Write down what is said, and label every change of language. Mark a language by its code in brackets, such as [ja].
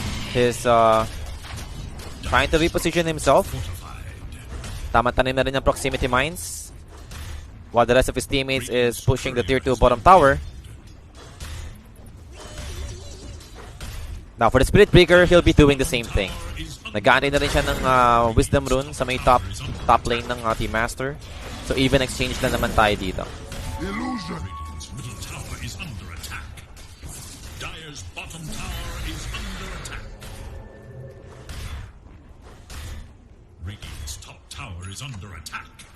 [en] He's trying to reposition himself. [tl] Tama-tanim na rin ang proximity mines. [en] While the rest of his teammates is pushing the tier 2 bottom tower. Now for the Spirit Breaker, he'll be doing the same thing. [tl] Nag-aantay na rin siya ng Wisdom Rune sa may top lane ng Team Master. So even exchange na naman tayo dito. [en] Illusion. Radiant's middle tower is under attack. Dire's bottom tower is under attack. Radiant's top tower is under attack.